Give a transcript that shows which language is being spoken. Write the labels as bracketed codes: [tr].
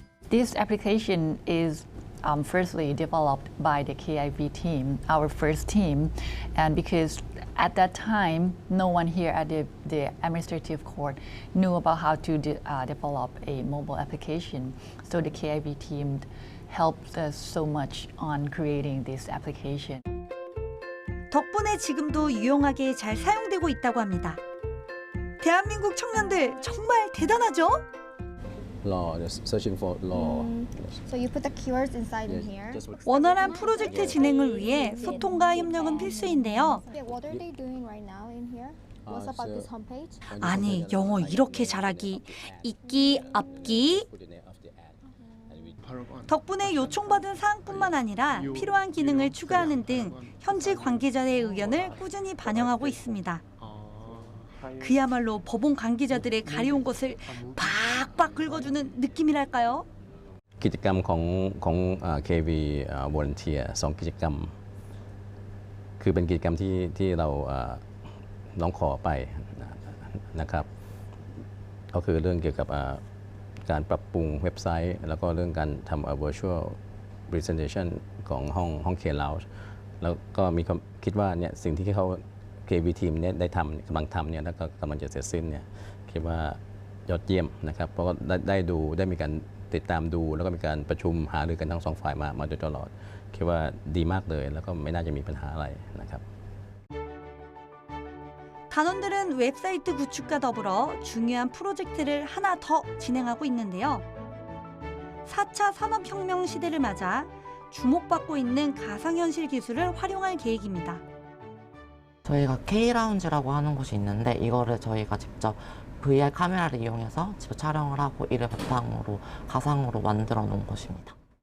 [en] This application is firstly developed by the KIV team, our first team, and because at that time, no one here at the administrative court knew about how to develop a mobile application. So the KIV team helped us so much on creating this application. [ko] 덕분에 지금도 유용하게 잘 사용되고 있다고 합니다. 대한민국 청년들 정말 대단하죠? [en] Law, just searching for law. So you put the keywords inside in here. [ko] 원활한 프로젝트 진행을 위해 소통과 협력은 필수인데요. [en] What are they doing right now in here? What's about this homepage? [ko] 아니, 영어 이렇게 잘하기, 읽기, 앞기. 덕분에 요청받은 사항뿐만 아니라 필요한 기능을 추가하는 등 현지 관계자의 의견을 꾸준히 반영하고 있습니다. 그야말로 법원 관계자들의 가려운 것을 팍팍 긁어주는 느낌이랄까요? [th] กิจกรรมของ KV Volunteer 2 กิจกรรมคือเป็นกิจกรรมที่เราร้องขอไปนะครับก็คือเรื่องเกี่ยวกับการปรับปรุงเว็บไซต์แล้วก็เรื่องการทำ [en] virtual presentation [th] ของห้อง K Lounge แล้วก็มีความคิดว่าเนี่ยสิ่งที่เขาKV ทีมเนี่ยได้ทำกำลังทำเนี่ยแล้วก็กำลังจะเสร็จสิ้นเนี่ยคิดว่า ยอดเยี่ยมนะครับเพราะก็ได้มีการติดตามดูแล้วก็มีการประชุมหารือกันทั้งสองฝ่ายมาโดยตลอดคิดว่าดีมากเลยแล้วก็ไม่น่าจะมีปัญหาอะไรนะครับ [ko] 단원들은 웹사이트 구축과 더불어 중요한 프로젝트를 하나 더 진행하고 있는데요. 4차 산업혁명 시대를 맞아 주목받고 있는 가상현실 기술을 활용할 계획입니다. 저희가 K라운지라고 하는 곳이 있는데 이거를 저희가 직접 VR 카메라를 이용해서 직접 촬영을 하고 이를 바탕으로 가상으로 만들어 놓은 곳입니다.